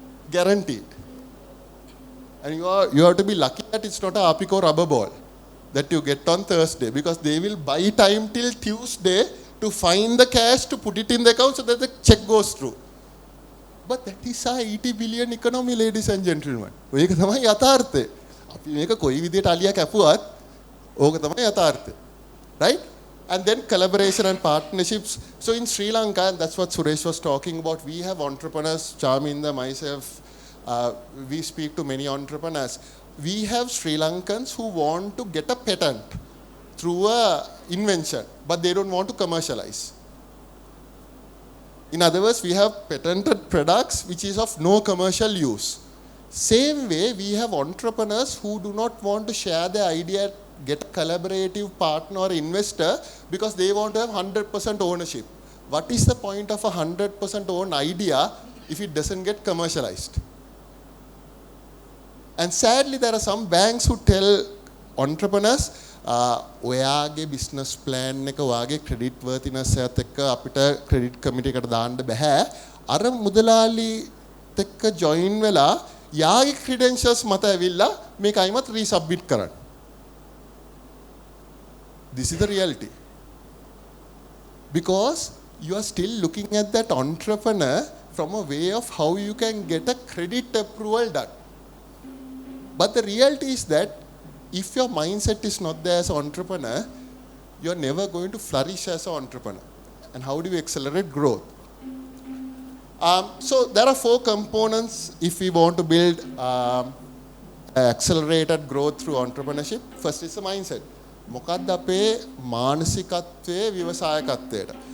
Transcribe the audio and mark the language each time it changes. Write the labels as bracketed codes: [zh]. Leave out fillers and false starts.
[en] Guaranteed. And you have to be lucky that it's not a Apico rubber ball that you get on Thursday, because they will buy time till Tuesday to find the cash to put it in the account so that the check goes through. But that is our 80 billion economy, ladies and gentlemen. [si] ඒක තමයි යථාර්ථය. අපි මේක කොයි විදියට අලියා කැපුවත් ඕක තමයි යථාර්ථය. [en] Right? And then collaboration and partnerships. So in Sri Lanka, and that's what Suresh was talking about, we have entrepreneurs, Charminda, myself, we speak to many entrepreneurs. We have Sri Lankans who want to get a patent through a invention, but they don't want to commercialize. In other words, we have patented products which is of no commercial use. Same way, we have entrepreneurs who do not want to share their idea, get a collaborative partner or investor because they want to have 100% ownership. What is the point of a 100% owned idea if it doesn't get commercialized? And sadly, there are some banks who tell entrepreneurs, [si] ඔයාගේ business plan එක ඔයාගේ credit worthiness එකත් එක්ක අපිට credit committee එකට දාන්න බෑ. අර මුදලාලිත් එක්ක join වෙලා යාගේ credentials මත ඇවිල්ලා මේක අයිමත් resubmit කරන්න. [en] This is the reality. Because you are still looking at that entrepreneur from a way of how you can get a credit approval done. But the reality is that if your mindset is not there as an entrepreneur, you are never going to flourish as an entrepreneur. And how do you accelerate growth? So there are 4 components if we want to build accelerated growth through entrepreneurship. First is the mindset. [si] මොකක්ද අපේ මානසිකත්වයේ ව්‍යවසායකත්වයට.